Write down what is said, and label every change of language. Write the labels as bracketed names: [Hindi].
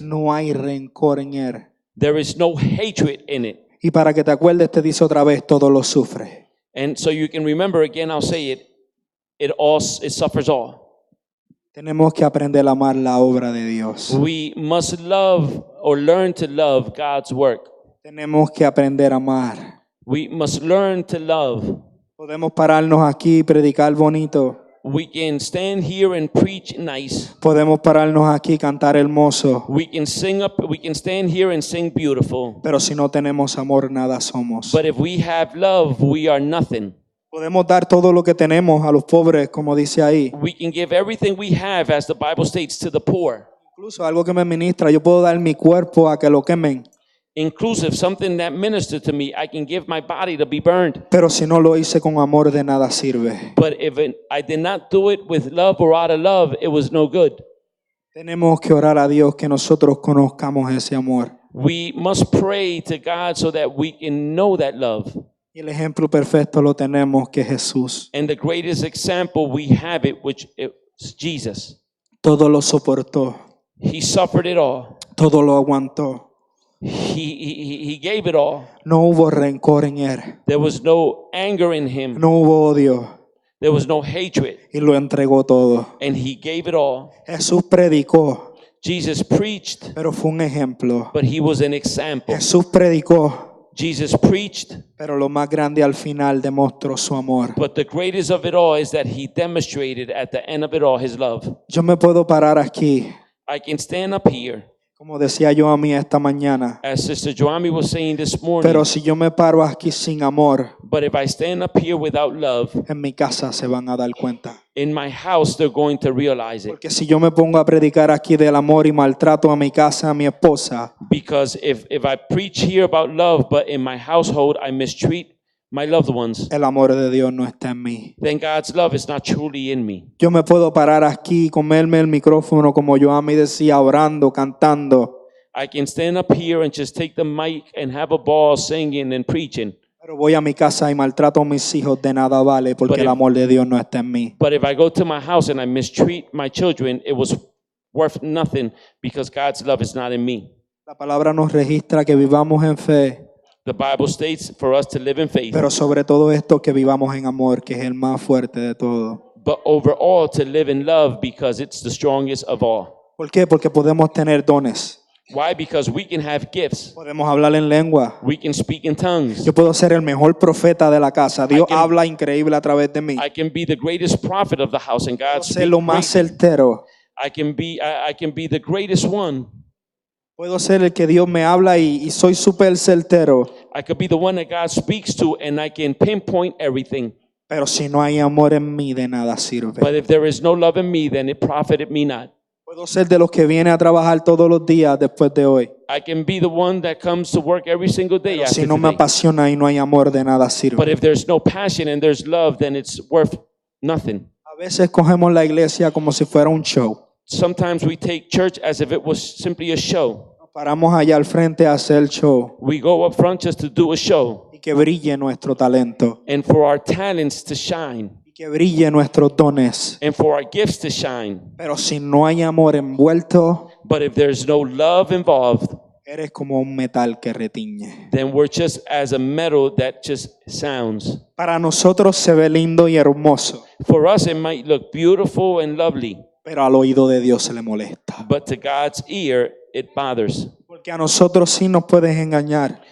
[Spanish] No hay rencor en él. [English] There is no hatred in it. [Spanish] Y para que te acuerdes te dice otra vez, todo lo sufre. [English] And so you can remember again, I'll say it. It suffers all. [Spanish] Tenemos que aprender a amar la obra de Dios. [English] We must love or learn to love God's work. [Spanish] Tenemos que aprender a amar. [English] We must learn to love. [Spanish] Podemos pararnos aquí y predicar bonito. [English] We can stand here and preach nice. [Spanish] Podemos pararnos aquí y cantar hermoso. [English] We can stand here and sing beautiful. [Spanish] Pero si no tenemos amor, nada somos. [English] But if we have love, we are nothing. [Spanish] Podemos dar todo lo que tenemos a los pobres, como dice ahí. [English] We can give everything we have, as the Bible states, to the poor. [Spanish] Incluso algo que me ministra, yo puedo dar mi cuerpo a que lo quemen. [English] Inclusive something that ministered to me, I can give my body to be burned. [Spanish] Pero si no lo hice con amor, de nada sirve. [English] But if I did not do it with love or out of love, it was no good. [Spanish] Tenemos que orar a Dios que nosotros conozcamos ese amor. [English] We must pray to God so that we can know that love. [Spanish] Y el ejemplo perfecto lo tenemos, que es Jesús. [English] And the greatest example we have it, which is Jesus. [Spanish] Todo lo soportó, [English] He suffered it all. [Spanish] todo lo aguantó. [English] He gave it all. [Spanish] No hubo rencor en él, [English] There was no anger in him. [Spanish] no hubo odio, [English] There was no hatred. [Spanish] y lo entregó todo. [English] And he gave it all. [Spanish] Jesús predicó, [English] Jesus preached, [Spanish] pero fue un ejemplo. [English] but he was an example. [Spanish] Jesús predicó, [English] Jesus preached, [Spanish] pero lo más grande al final demostró su amor. [English] but the greatest of it all is that he demonstrated at the end of it all his love. [Spanish] Yo me puedo parar aquí, [English] I can stand up here, [Spanish] como decía yo a mí esta mañana, [English] as Sister Joami was saying this morning, [Spanish] pero si yo me paro aquí sin amor, [English] but if I stand up here without love, [Spanish] en mi casa se van a dar cuenta. [English] in my house they're going to realize it. [Spanish] Porque si yo me pongo a predicar aquí del amor y maltrato a mi casa, a mi esposa, [English] Because if I preach here about love, but in my household I mistreat my loved ones, [Spanish] el amor de Dios no está en mí. [English] then God's love is not truly in me. [Spanish] Yo me puedo parar aquí y comerme el micrófono como yo a mí decía, orando, cantando, [English] I can stand up here and just take the mic and have a ball singing and preaching. [Spanish] pero voy a mi casa y maltrato a mis hijos, de nada vale, porque [English] But [Spanish] el [English] if- [Spanish] amor de Dios no está en mí. [English] But if I go to my house and I mistreat my children, it was worth nothing because God's love is not in me. [Spanish] La palabra nos registra que vivamos en fe, [English] The Bible states for us to live in faith, [Spanish] pero sobre todo esto que vivamos en amor, que es el más fuerte de todo. [English] but overall to live in love because it's the strongest of all. [Spanish] ¿Por qué? Porque podemos tener dones, [English] Why? Because we can have gifts. [Spanish] podemos hablar en lengua. [English] We can speak in tongues. [Spanish] Yo puedo ser el mejor profeta de la casa. Dios [English] can- [Spanish] habla increíble a través de mí. [English] I can be the greatest prophet of the house and [Spanish] Puedo [English] God [Spanish] ser lo más [English] speaks. [Spanish] certero. [English] I can be the greatest one. [Spanish] Puedo ser el que Dios me habla y soy súper certero. [English] I could be the one that God speaks to and I can pinpoint everything. [Spanish] Pero si no hay amor en mí, de nada sirve. [English] But if there is no love in me, then it profited me not. [Spanish] Puedo ser de los que viene a trabajar todos los días después de hoy. [English] I can be the one that comes to work every single day [Spanish] Pero si no me [English] today. [Spanish] apasiona y no hay amor, de nada [English] But [Spanish] sirve. [English] if there's no passion and there's love, then it's worth nothing. [Spanish] A veces cogemos la iglesia como si fuera un show. [English] Sometimes we take church as if it was simply a show. [Spanish] Nos paramos allá al frente a hacer show [English] We go up front just to do a show [Spanish] y que brille nuestro talento [English] and for our talents to shine [Spanish] y que brille nuestros dones. [English] and for our gifts to shine. [Spanish] Pero si no hay amor envuelto, [English] But if there's no love involved, [Spanish] eres como un metal que retiñe. [English] then we're just as a metal that just sounds. [Spanish] Para nosotros se ve lindo y hermoso, [English] For us, it might look beautiful and lovely, [Spanish] pero al oído de Dios se le molesta. [English] but to God's ear, it bothers. [Spanish] Porque a nosotros sí nos puedes engañar.